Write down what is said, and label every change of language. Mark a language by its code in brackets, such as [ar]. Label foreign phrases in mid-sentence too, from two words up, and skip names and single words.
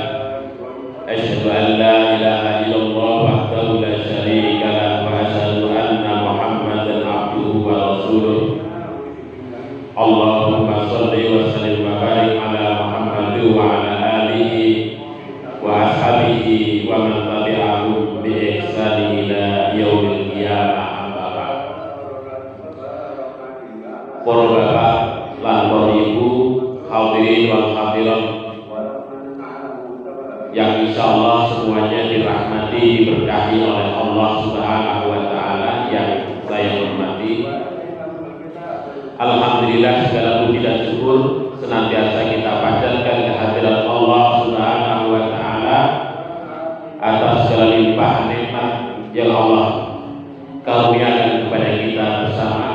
[ar] أشهد أن لا إله إلا الله وحده لا شريك له وأشهد أن محمدا عبده ورسوله. اللهم صل وسلم وبارك على محمد وعلى آله وأصحابه ومن تبعهم بإحسان إلى يوم القيامة. أما بعد. [jv] Para bapak lan para ibu, [ar] الحاضرين والحاضرات [id] yang insyaallah semuanya dirahmati, diberkahi oleh Allah [ar] سبحانه وتعالى [id] yang saya hormati. Alhamdulillah, segala puji dan syukur senantiasa kita panjatkan kehadirat Allah [ar] سبحانه وتعالى [id] atas segala limpahan nikmat yang Allah karuniakan kepada kita bersama.